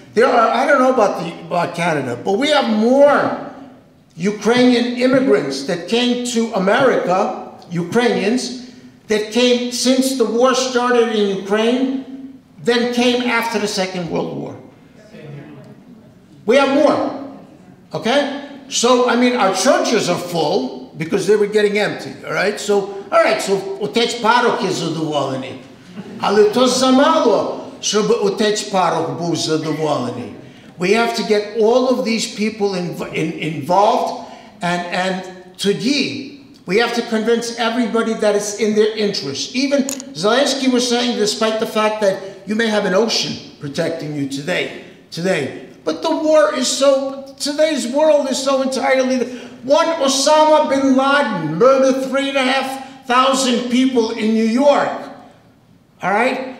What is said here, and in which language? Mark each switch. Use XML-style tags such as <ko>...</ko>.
<en>There are, I don't know about Canada, but we have more Ukrainian immigrants that came to America, Ukrainians, that came since the war started in Ukraine, than came after the Second World War. We have more, okay? So, I mean, our churches are full because they were getting empty, all right?</en> <uk>So, отець парох є задоволений. Але то замало, щоб отець парох був задоволений.</uk> <en>We have to get all of these people involved, and today, we have to convince everybody that it's in their interest. Even Zelensky was saying, despite the fact that you may have an ocean protecting you today. But the war is today's world is so entirely, one Osama bin Laden murdered 3,500 people in New York. All right?</en>